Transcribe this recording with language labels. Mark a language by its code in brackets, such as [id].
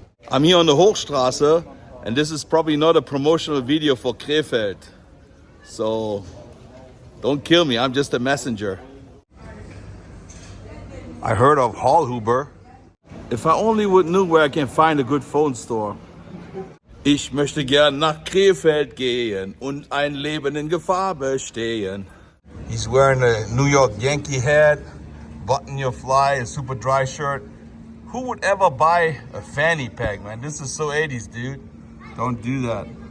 [en] I'm here on the Hochstraße, and this is probably not a promotional video for Krefeld. So don't kill me, I'm just a messenger. I heard of Hallhuber. If I only would know where I can find a good phone store. [de] Ich möchte gern nach Krefeld gehen und ein Leben in Gefahr bestehen. [en] He's wearing a New York Yankee hat, button your fly, a super dry shirt. Who would ever buy a fanny pack, man? This is so 80s, dude. Don't do that.